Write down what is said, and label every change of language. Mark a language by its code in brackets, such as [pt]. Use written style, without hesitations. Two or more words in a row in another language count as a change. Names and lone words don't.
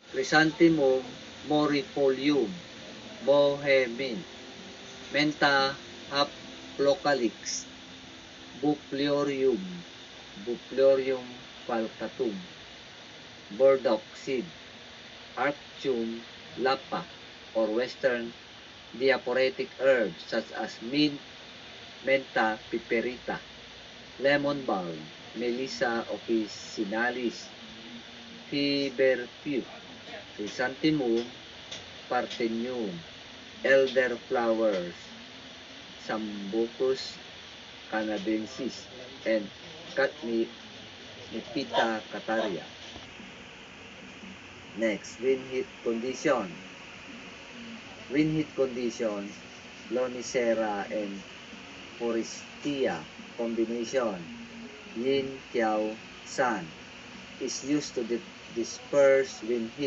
[en] Chrysanthemum morifolium, bohemine, Mentha haplocalix, Buplorium falcatum, burdock seed, Arctium lapa, or western diaphoretic herbs such as mint, Mentha piperita, lemon balm, Melissa officinalis, feverfew, Chrysanthemum parthenium, elderflowers, Sambucus canadensis, and catnip Nepeta cataria. Next, wind heat condition. Wind heat conditions, Lonicera and Forestia combination, yin, qiao, san, is used to disperse wind heat.